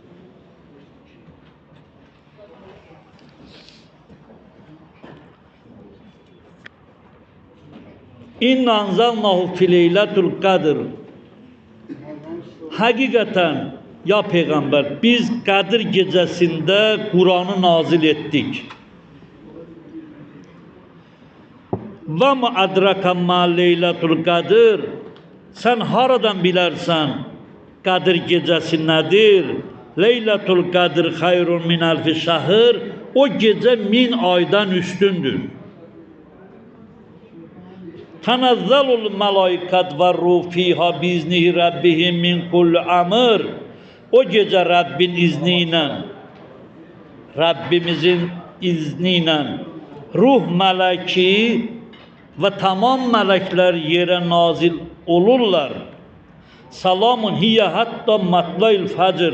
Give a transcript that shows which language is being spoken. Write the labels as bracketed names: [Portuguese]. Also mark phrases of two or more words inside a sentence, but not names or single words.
[Arabic] إنا أنزلناه في ليلة القدر. [Turkish] Hakikaten ya peygamber, biz Kadir gecesinde Kur'an'ı nazil ettik. [Arabic] وما أدراك ما ليلة القدر. [Turkish] Sen haradan bilersen Kadir gecesi nedir? [Arabic] ليلة القدر خير من ألف شهر. [Turkish] O gece 1000 aydan üstündür. [Arabic] تنزل الملائكة والروح فيها بإذن ربهم من كل أمر. [Turkish] O gece Rabbin izniyle, Rabbimizin izniyle ruh meleki ve tamam melekler yere nazil olurlar. [Arabic] سلام هي حتى مطلع الفجر.